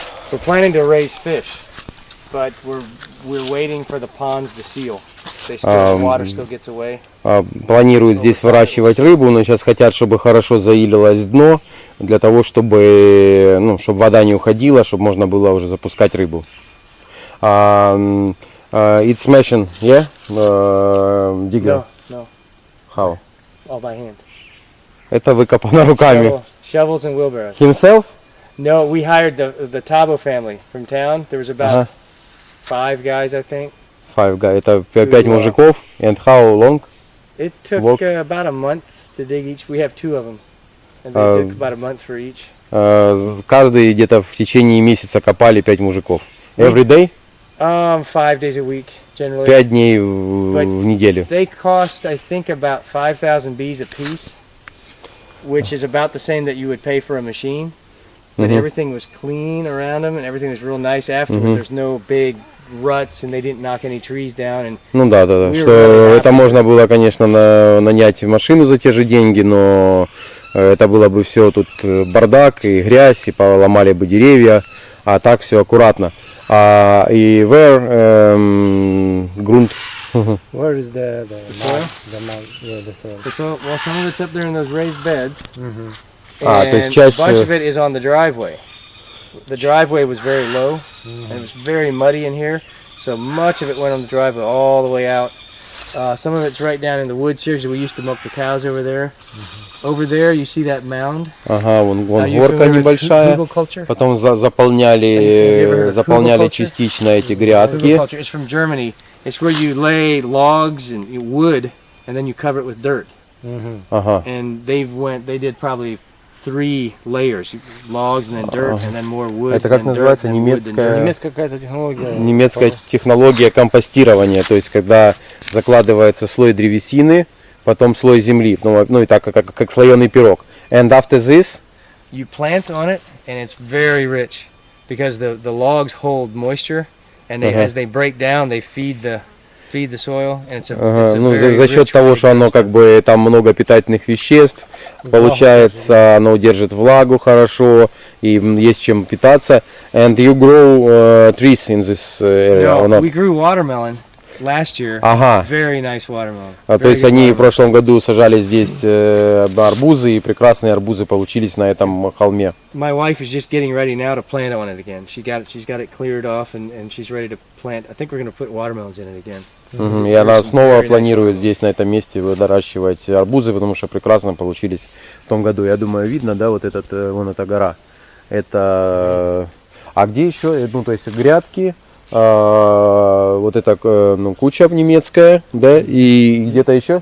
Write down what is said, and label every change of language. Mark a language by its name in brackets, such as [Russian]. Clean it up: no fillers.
[English] We're planning to raise fish. but we're waiting for the ponds to seal. The water still gets away. [Russian] Планируют здесь выращивать рыбу, но сейчас хотят, чтобы хорошо заилилось дно, для того, чтобы, ну, чтобы вода не уходила, чтобы можно было уже запускать рыбу. [English] It's machine, yeah? Digger? No. How? All by hand. [Russian] Это выкопано руками. [English] Shovels and wheelbarrows. Himself? No, we hired the Tabo family from town. There was about 5 guys, I think. 5 guys. [Russian] Это 5 мужиков. [English] And how long? It took about a month to dig each. We have 2 of them. And they took about a month for each. [Russian] Каждый где-то в течение месяца копали 5 мужиков. [English] Every day? 5 days a week, generally. [Russian] 5 дней в неделю. [English] They cost, I think, about 5,000 bees a piece, which is about the same that you would pay for a machine. But everything was clean around them, and everything was real nice afterwards. There's no big ruts, and they didn't knock any trees down. And [Russian] ну да, что это можно было, конечно, нанять машину за те же деньги, но это было бы все тут бардак и грязь, и поломали бы деревья, а так все аккуратно. И [English] where [Russian] грунт? [English] Where is the soil? The soil. The soil? Well, some of it's up there in those raised beds. [Russian] То есть [English] And [Russian] часть... [English] a bunch of it is on the driveway. The driveway was very low, and it was very muddy in here, so much of it went on the driveway all the way out. Some of it's right down in the woods here, because we used to milk the cows over there. Over there, you see that mound? [Russian] Ага, вон горка небольшая. Потом заполняли частично эти грядки. [English] It's from Germany. It's where you lay logs and wood, and then you cover it with dirt. [Russian] Ага. [English] And they did probably 3 layers, logs and then dirt and then more wood. [Russian] Это как называется? Немецкая какая-то технология. Немецкая технология компостирования, то есть когда закладывается слой древесины, потом слой земли, ну и так как слоеный пирог. [English] And after this, you plant on it, and it's very rich because the logs hold moisture, and as they break down, they feed the soil, and it's a very [Russian] за счет того, что оно как бы там много питательных веществ, получается, оно удержит влагу хорошо, и есть чем питаться. [English] And you grow trees in this area? No, we grew watermelon last year. Very nice watermelon. [Russian] То есть они в прошлом году сажали здесь арбузы, и прекрасные арбузы получились на этом холме. [English] My wife is just getting ready now to plant on it again. She's got it cleared off, and she's ready to plant. I think we're going to put watermelons in it again. [Russian] И она снова планирует здесь, на этом месте, выращивать арбузы, потому что прекрасно получились в том году. Я думаю, видно, да, вот вон эта гора. Это... А где еще? Ну, то есть грядки, вот эта куча немецкая, да, и где-то еще?